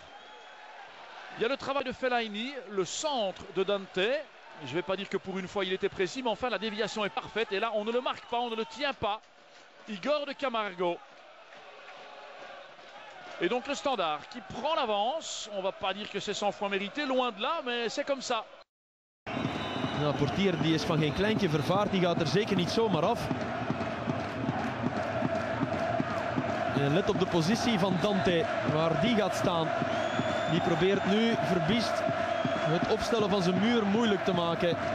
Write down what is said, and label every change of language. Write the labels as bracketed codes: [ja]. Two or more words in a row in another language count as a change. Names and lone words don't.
[fr] Il y a le travail de Fellaini, le centre de Dante. Je ne vais pas dire que pour une fois il était précis, mais enfin la déviation est parfaite. Et là, on ne le marque pas, on ne le tient pas. Igor de Camargo. Et donc le Standard qui prend l'avance. On va pas dire que c'est 100 fois mérité, loin de là, mais c'est comme ça. [nl] Nou, portier die is van geen kleintje vervaard, die gaat er zeker niet zomaar af. En let op de positie van Dante, waar die gaat staan. Die probeert nu Verbiest het opstellen van zijn muur moeilijk te maken.